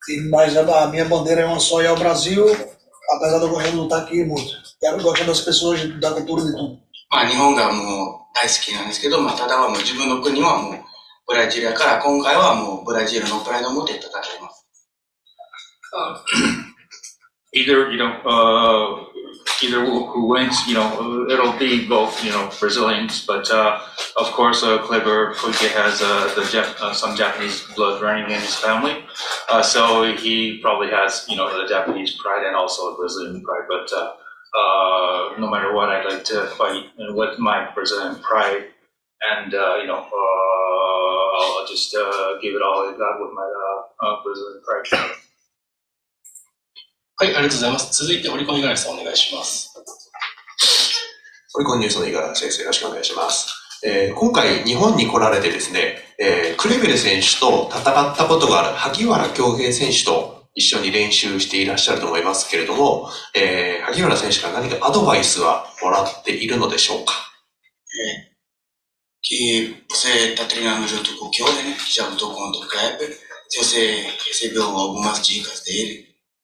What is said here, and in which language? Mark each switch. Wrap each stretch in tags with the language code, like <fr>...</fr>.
<pt>Mas a minha bandeira é uma só e é o Brasil, apesar de eu gostar de lutar aqui muito. Eu gosto das pessoas, da cultura e de tudo.</pt> <ja>まあ日本がもう大好きなんですけど、まあただはもう自分の国はもうブラジルやから今回はもうブラジルのプライドを持って戦います。</ja> <en>Either, either who wins, it'll be both, Brazilians, but of course, Kleber Koike has some Japanese blood running in his family, so he probably has, the Japanese pride and also a Brazilian pride, but no matter what, I'd like to fight with my Brazilian pride, and, I'll just give it all I got with my Brazilian pride.</en> <ja>はい、ありがとうございます。続いて、折り込みガラスさんお願いします。オリコンニュースの五十嵐先生、よろしくお願いします。今回、日本に来られてですね、クレベル選手と戦ったことがある萩原恭平選手と一緒に練習していらっしゃると思いますけれども、萩原選手から何かアドバイスはもらっているのでしょうか。</ja> <pt>Que você está treinando junto com o Kyo, né? Já lutou contra o Kleber. Se você recebeu algumas dicas dele.</pt>